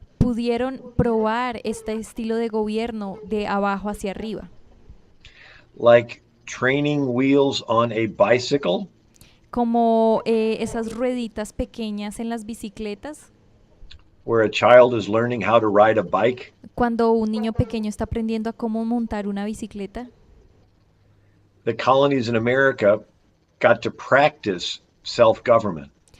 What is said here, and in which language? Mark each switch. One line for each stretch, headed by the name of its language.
Spanish: pudieron probar este estilo de gobierno de abajo hacia arriba.
English: Like training wheels on a bicycle,
Spanish: Como esas rueditas pequeñas en las bicicletas,
English: where a child is learning how to ride a bike.
Spanish: cuando un niño pequeño está aprendiendo a cómo montar una bicicleta.
English: The colonies in America got to practice self-government.